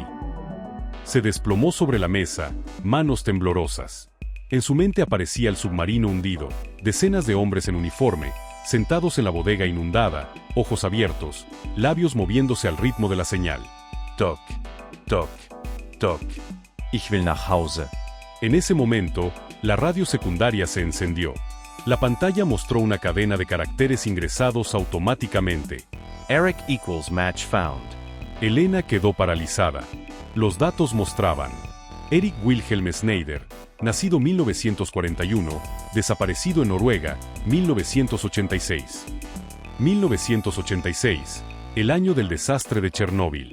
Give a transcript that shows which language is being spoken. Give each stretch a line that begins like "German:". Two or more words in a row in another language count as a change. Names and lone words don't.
Spanish: Se desplomó sobre la mesa, manos temblorosas. En su mente aparecía el submarino hundido, decenas de hombres en uniforme, sentados en la bodega inundada, ojos abiertos, labios moviéndose al ritmo de la señal. Toc, toc, toc.
German: Ich will nach Hause.
Spanish: En ese momento, la radio secundaria se encendió. La pantalla mostró una cadena de caracteres ingresados automáticamente.
English: Eric equals match found.
Spanish: Elena quedó paralizada. Los datos mostraban: Eric Wilhelm Snyder, nacido 1941, desaparecido en Noruega, 1986. 1986, el año del desastre de Chernóbil.